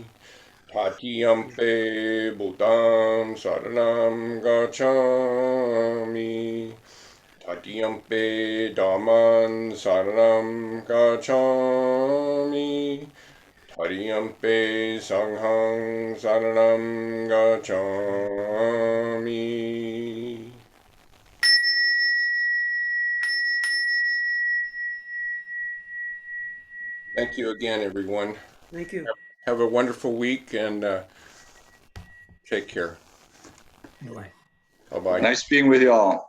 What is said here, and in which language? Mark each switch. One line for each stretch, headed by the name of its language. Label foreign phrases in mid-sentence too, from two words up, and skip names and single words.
Pali: Tatiyampe Buddham saranam gacchami. Tatiyampe Dhammam saranam gacchami. Tatiyampe Sangham saranam gacchami.
English: Thank you again, everyone. Thank you. Have a wonderful week and take care. Anyway, Bye-bye. Nice being with you all.